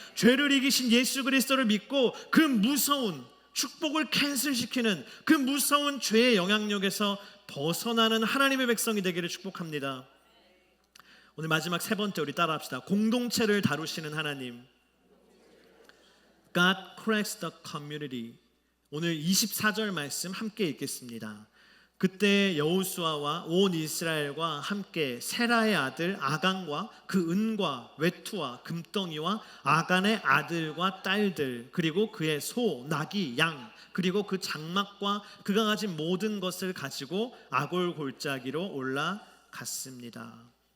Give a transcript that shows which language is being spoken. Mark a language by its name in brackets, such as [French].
[Korean] 죄를 이기신 예수 그리스도를 믿고 그 무서운 축복을 캔슬시키는 그 무서운 죄의 영향력에서 벗어나는 하나님의 백성이 되기를 축복합니다. 오늘 마지막 세 번째, 우리 따라합시다. 공동체를 다루시는 하나님. [English] God corrects the community. [Korean] 오늘 24절 말씀 함께 읽겠습니다. 그때 여호수아와 온 이스라엘과 함께 세라의 아들 아간과 그 은과 외투와 금덩이와 아간의 아들과 딸들, 그리고 그의 소, 나귀, 양, 그리고 그 장막과 그가 가진 모든 것을 가지고 아골 골짜기로 올라갔습니다.